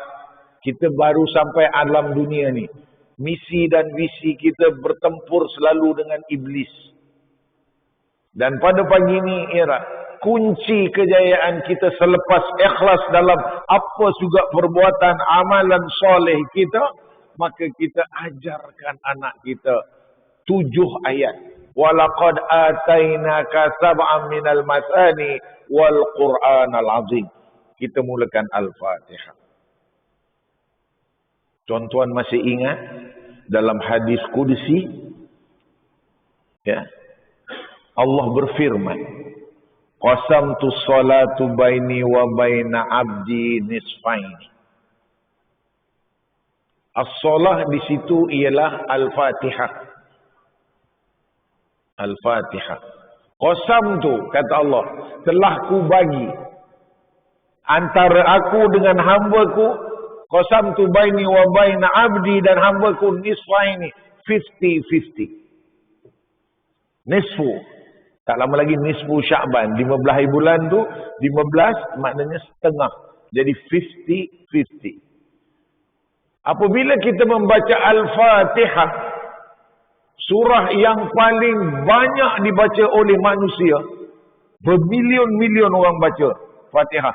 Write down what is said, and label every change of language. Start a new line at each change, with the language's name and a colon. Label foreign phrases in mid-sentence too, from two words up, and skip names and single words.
Malay: Kita baru sampai alam dunia ni. Misi dan visi kita bertempur selalu dengan iblis. Dan pada pagi ini kunci kejayaan kita selepas ikhlas dalam apa juga perbuatan amalan soleh kita, maka kita ajarkan anak kita 7 ayat.
Arabic: ولقد آتيناك سبعا من المثاني والقرآن العظيم.
Malay: Kita mulakan Al-Fatihah. Tuan-tuan masih ingat dalam hadis qudsi Allah berfirman,
Arabic: قسمت الصلاة بيني وبين عبدي نصفين.
Malay: As-salah di situ ialah Al-Fatihah. Al-Fatihah. Qasamtu, kata Allah, telah ku bagi antara aku dengan hamba-Ku.
Arabic: قسمت بيني وبين عبدي,
Malay: dan hamba-Ku nisfaini, 50-50. Nisfu. Tak lama lagi nisfu Sya'ban. 15 hari bulan tu, 15 maknanya setengah. Jadi 50-50. Apabila kita membaca Al-Fatihah, surah yang paling banyak dibaca oleh manusia, bermilion-milion orang baca Fatihah.